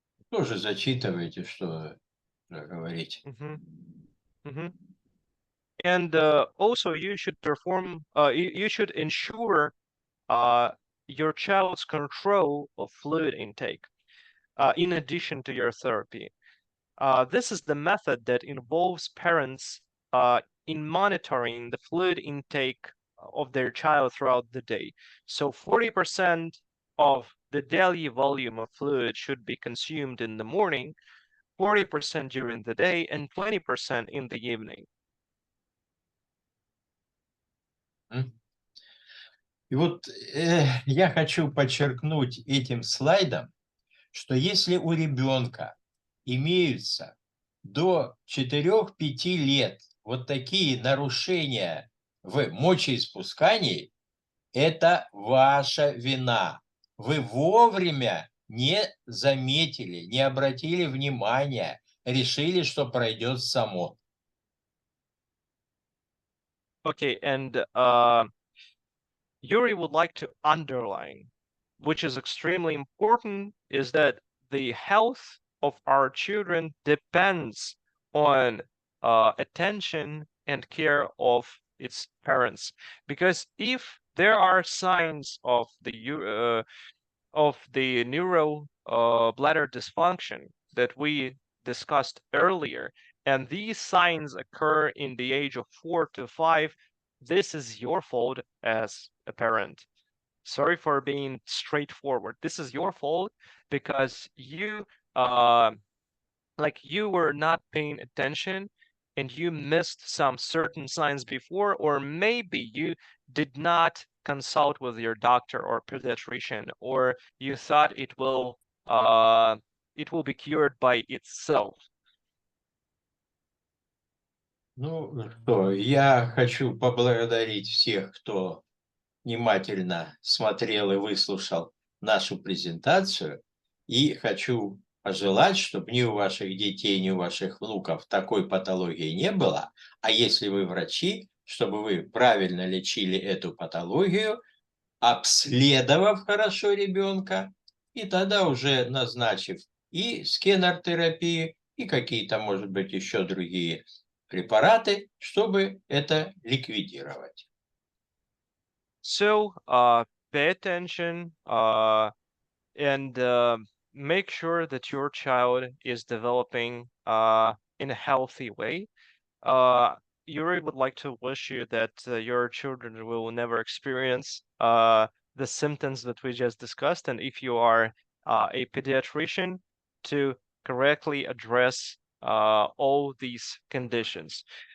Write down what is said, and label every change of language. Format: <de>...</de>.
<ru>Тоже зачитывайте, что говорить.</ru> <en>And also, you should perform. You should ensure your child's control of fluid intake in addition to your therapy. This is the method that involves parents in monitoring the fluid intake of their child throughout the day. So 40% of the daily volume of fluid should be consumed in the morning, 40% during the day, and 20% in the evening.</en> <ru>И вот я хочу подчеркнуть этим слайдом, что если у ребенка имеются до 4-5 лет вот такие нарушения в мочеиспускании, это ваша вина. Вы вовремя не заметили, не обратили внимания, решили, что пройдет само.</ru> <en>Okay, and Yuri would like to underline, which is extremely important, is that the health of our children depends on attention and care of its parents. Because if there are signs of the neural bladder dysfunction that we discussed earlier, and these signs occur in the age of 4 to 5, this is your fault as a parent. Sorry for being straightforward. This is your fault because you you were not paying attention and you missed some certain signs before, or maybe you did not consult with your doctor or pediatrician, or you thought it will be cured by itself.</en> <ru>Ну что, я хочу поблагодарить всех, кто внимательно смотрел и выслушал нашу презентацию. И хочу пожелать, чтобы ни у ваших детей, ни у ваших внуков такой патологии не было. А если вы врачи, чтобы вы правильно лечили эту патологию, обследовав хорошо ребенка, и тогда уже назначив и скенер-терапию, и какие-то, может быть, еще другие препараты, чтобы это ликвидировать.</ru> <en>So pay attention and make sure that your child is developing in a healthy way. Yuri would like to wish you that your children will never experience the symptoms that we just discussed, and if you are a pediatrician, to correctly address all these conditions.</en>